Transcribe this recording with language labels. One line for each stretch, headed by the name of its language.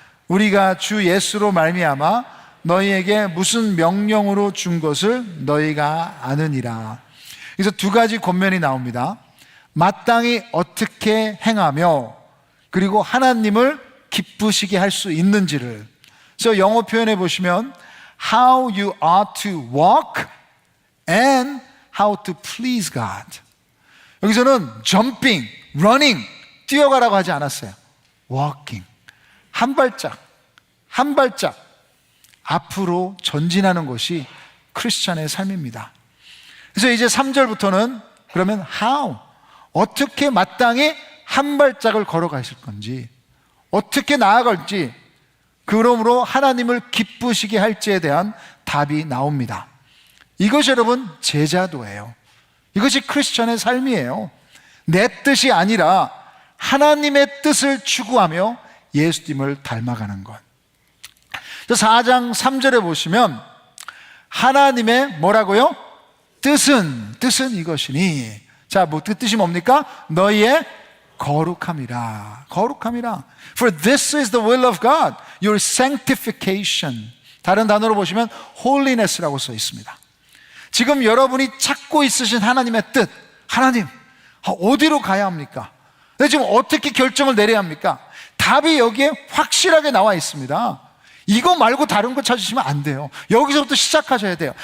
Korean: 우리가 주 예수로 말미암아 너희에게 무슨 명령으로 준 것을 너희가 아느니라. 그래서 두 가지 권면이 나옵니다. 마땅히 어떻게 행하며, 그리고 하나님을 기쁘시게 할 수 있는지를. 그래서 영어 표현해 보시면
English: how you ought to walk and how to please God.
Korean: 여기서는
English: jumping, running,
Korean: 뛰어가라고 하지 않았어요. walking, 한 발짝 한 발짝 앞으로 전진하는 것이 크리스찬의 삶입니다. 그래서 이제 3절부터는 그러면 how, 어떻게 마땅히 한 발짝을 걸어가실 건지, 어떻게 나아갈지, 그러므로 하나님을 기쁘시게 할지에 대한 답이 나옵니다. 이것이 여러분 제자도예요. 이것이 크리스천의 삶이에요. 내 뜻이 아니라 하나님의 뜻을 추구하며 예수님을 닮아가는 것. 4장 3절에 보시면 하나님의 뭐라고요? 뜻은 이것이니. 자, 그 뜻이 뭡니까? 너희의 거룩함이라. 거룩함이라.
English: For this is the will of God, your sanctification.
Korean: 다른 단어로 보시면 holiness라고 써 있습니다. 지금 여러분이 찾고 있으신 하나님의 뜻, 하나님, 어디로 가야 합니까? 내가 지금 어떻게 결정을 내려야 합니까? 답이 여기에 확실하게 나와 있습니다. 이거 말고 다른 거 찾으시면 안 돼요. 여기서부터 시작하셔야 돼요.